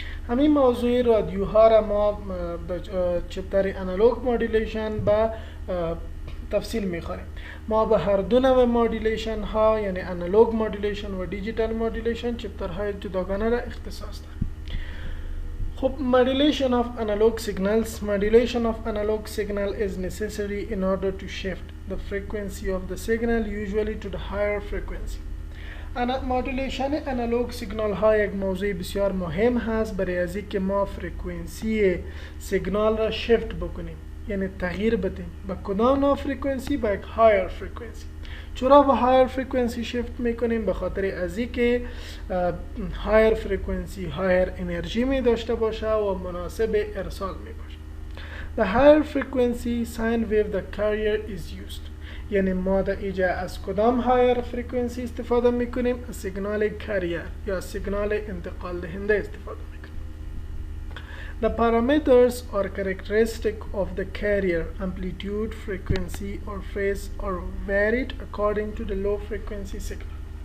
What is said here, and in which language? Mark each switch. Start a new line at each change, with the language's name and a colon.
Persian: همین موضوع رادیوها را ما در چپتر انالوگ مودولیشن به تفصیل میخوریم. ما به هر دو نوع مودولیشن ها یعنی انالوگ مودولیشن و دیجیتال مودولیشن چپترهای جداگانه را اختصاص داریم.
English: خب modulation of analog signals. Modulation of analog signal is necessary in order to shift the frequency of the signal usually to the higher frequency.
Persian: مودولیشن انالوگ سیگنال ها یک موضوع بسیار مهم هست برای از اینکه ما فرکانسی سیگنال را شیفت بکنیم، یعنی تغییر بدیم به کدام نوع فرکانسی؟ به یک هایر فرکانسی. چرا به هایر فرکانسی شیفت میکنیم؟ به خاطر از اینکه هایر فرکانسی هایر انرژی می داشته باشه و مناسب ارسال می باشه.
English: The higher frequency sine wave the carrier is used.
Persian: یعنی ما در اینجا از کدام هایر فرکانسی استفاده میکنیم؟ از سیگنال کریر یا سیگنال انتقال دهنده استفاده میکنیم.
English: The parameters or characteristic of the carrier amplitude, frequency or phase are varied according to the low frequency signal.